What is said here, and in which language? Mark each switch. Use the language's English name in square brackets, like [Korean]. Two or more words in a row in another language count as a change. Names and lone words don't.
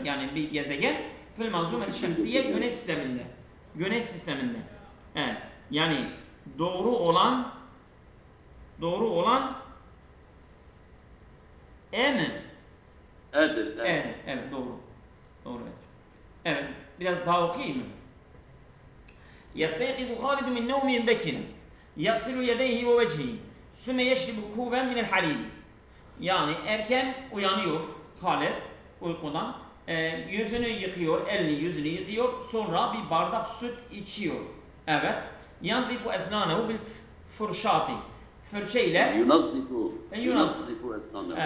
[Turkish] Yani bir gezegen [Arabic] في المنظومة الشمسية [Turkish] güneş sisteminde. Güneş sisteminde. Evet. Yani doğru olan mi? Evet. Evet, doğru. Doğru. Evet. Biraz daha okuyayım mı? [Arabic] يستيقظ خالد من نومه بكرا يغسل يديه ووجهه ثم يشرب كوبا من الحليب. [Turkish] Yani erken uyanıyor Halid uykudan. Yüzünü yıkıyor, elini yüzünü yıkıyor. Sonra bir bardak süt içiyor. Evet. [Arabic] ينظف أسنانه بالفرشاة. [Turkish] Fırça ile [Arabic] ينظف أسنانه.